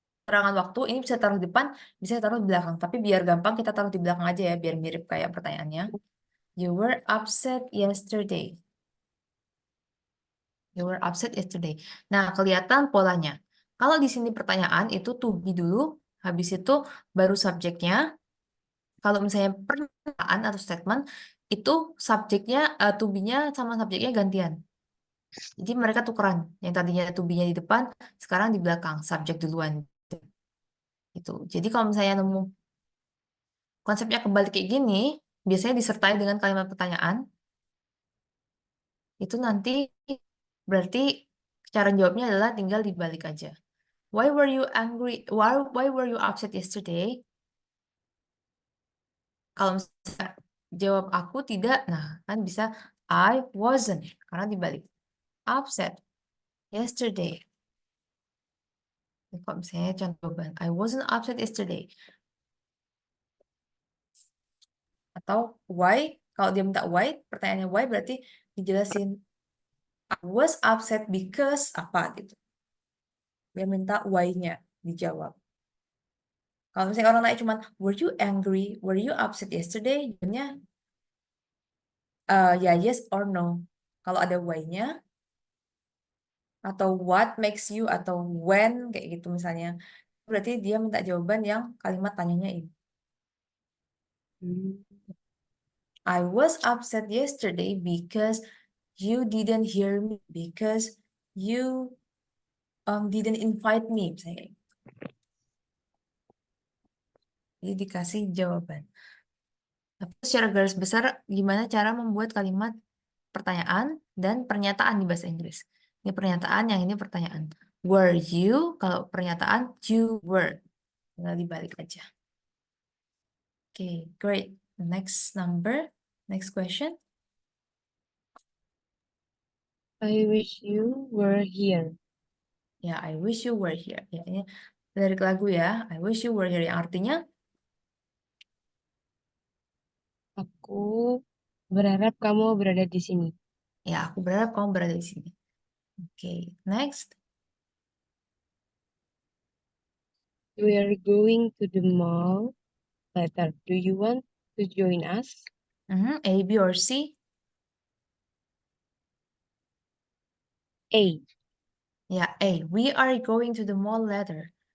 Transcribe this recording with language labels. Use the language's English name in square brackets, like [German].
[Indonesian] Terangan waktu ini bisa taruh di depan, bisa taruh di belakang. Tapi biar gampang kita taruh di belakang aja ya, biar mirip kayak pertanyaannya. [English] You were upset yesterday. You were upset yesterday. [Indonesian] Nah, kelihatan polanya. Kalau di sini pertanyaan itu to be dulu, habis itu baru subjeknya. Kalau misalnya pernyataan atau statement, itu subjeknya, to be-nya sama subjeknya gantian. Jadi mereka tukeran. Yang tadinya to be-nya di depan, sekarang di belakang, subjek duluan. Gitu. Jadi kalau misalnya nemu konsepnya kebalik kayak gini, biasanya disertai dengan kalimat pertanyaan, itu nanti berarti cara jawabnya adalah tinggal dibalik aja. [English] Why were you angry? Why were you upset yesterday? [Indonesian] Kalau misalnya jawab aku tidak, nah kan bisa I wasn't karena dibalik. [English] Upset yesterday. [Indonesian] Kalau misalnya contoh jawaban I wasn't upset yesterday. Atau why? Kalau dia minta why, pertanyaannya why berarti dijelasin I was upset because apa gitu. Dia minta why-nya dijawab. Kalau misalnya orang nanya cuman were you angry? [English] Were you upset yesterday? [Indonesian] Jawabnya ya yes or no. Kalau ada why-nya atau what makes you atau when kayak gitu misalnya. Berarti dia minta jawaban yang kalimat tanyanya ini. Hmm. [English] I was upset yesterday because you didn't hear me because you didn't invite me misalnya. [Indonesian] Jadi dikasih jawaban. Tapi secara garis besar gimana cara membuat kalimat pertanyaan dan pernyataan di bahasa Inggris. Ini pernyataan, yang ini pertanyaan. Were you, kalau pernyataan you were. Tinggal dibalik aja. Oke, great. [English] Next number, next question. I wish you were here. Ya, I wish you were here. Ya, ini lirik lagu ya. I wish you were here. Yang artinya, [Indonesian] Aku berharap kamu berada di sini. ya aku berharap kamu berada di sini. [English] Oke, next. We are going to the mall later. Do you want to join us? A, B, or C? A. Ya, A. We are going to the mall later.